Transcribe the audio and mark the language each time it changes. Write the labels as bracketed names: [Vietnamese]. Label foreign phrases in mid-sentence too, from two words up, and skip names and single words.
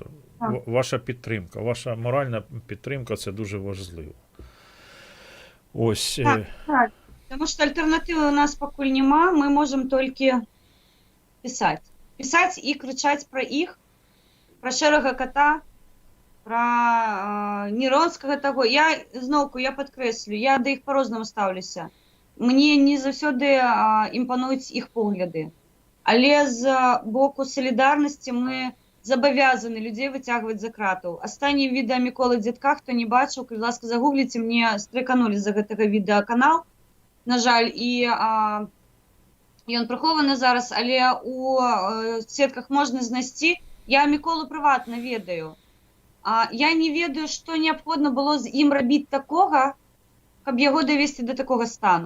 [Ukrainian] Ваша підтримка, ваша моральна підтримка – це дуже важливо. Ось. Так. Тому що альтернативи у нас поки нема, ми можемо тільки писати. Писати і кричати про їх, про Шерага Кота, про Неронскага таго. [Belarusian] Я зноўку, я падкрэслю, я да іх па-рознаму стаўлюся. Мне не заўсёды імпануюць іх погляды. Але з боку салідарнасці мы [Ukrainian] зобов'язані людей витягувати за крату. Останні відео Миколи Дзядка, хто не бачив, будь ласка, [Belarusian] загугліце, мне стрыканули за гэтага відеаканал, на жаль, і ён прыхованы зараз, але у сетках можна знайсці. Я Миколу прыватна ведаю. Я не ведаю, што неабходна было з ім рабіць такога, каб яго давесці до такога стану.